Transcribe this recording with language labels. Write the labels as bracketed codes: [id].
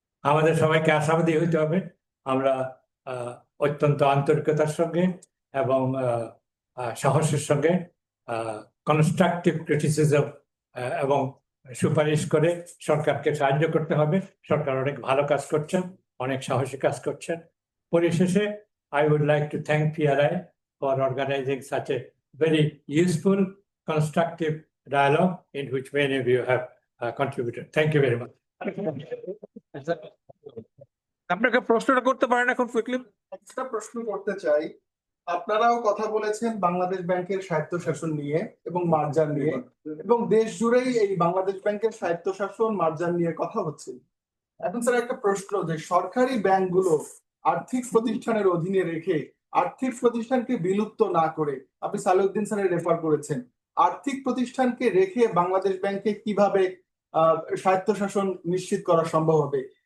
[bn] আমাদের সবাইকে আশাবাদী হইতে হবে। আমরা অত্যন্ত আন্তরিকতার সঙ্গে এবং সাহসের সঙ্গে কনস্ট্রাকটিভ ক্রিটিসিজম এবং সুপারিশ করে সরকারকে সাহায্য করতে হবে। সরকার অনেক ভালো কাজ করছেন, অনেক সাহসী কাজ করছেন। পরিশেষে [en] I would like to thank PRI for organizing such a very useful, constructive dialogue in which many of you have contributed. Thank you very much. [bn] আপনাকে প্রশ্নটা করতে পারেন এখন কুইকলি? একটা প্রশ্ন করতে চাই। আপনারাও কথা বলেছেন বাংলাদেশ ব্যাংকের স্বায়ত্তশাসন নিয়ে এবং মার্জার নিয়ে, এবং দেশ জুড়েই এই বাংলাদেশ ব্যাংকের স্বায়ত্তশাসন মার্জার নিয়ে কথা হচ্ছে। এখন স্যার একটা প্রশ্ন, যে সরকারি ব্যাংকগুলো আর্থিক প্রতিষ্ঠানের অধীনে রেখে আর্থিক প্রতিষ্ঠানকে বিলুপ্ত না করে, আপনি সালেউদ্দিন স্যারের রেফার করেছেন, আর্থিক প্রতিষ্ঠানকে রেখে বাংলাদেশ ব্যাংকে কিভাবে স্বায়ত্তশাসন নিশ্চিত করা সম্ভব হবে?